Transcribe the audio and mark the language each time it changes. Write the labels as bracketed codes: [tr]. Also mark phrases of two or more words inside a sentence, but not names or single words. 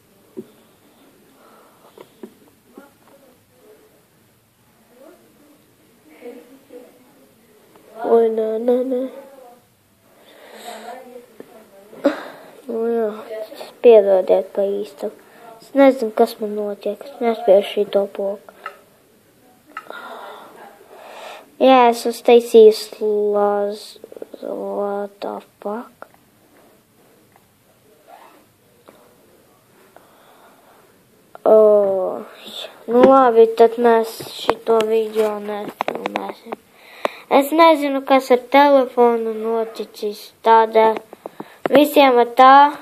[lv] Oi, nē. Jā, piedodiet pa īstu. Es nezinu, kas man notiek. Es nespēju šito poku. Jā, es uztaisīju [en] what the fuck? [lv] Nu labi, tad mēs šito video nefilmēsim. Es nezinu, kas ar telefonu noticis, tādēļ visiem ar tā.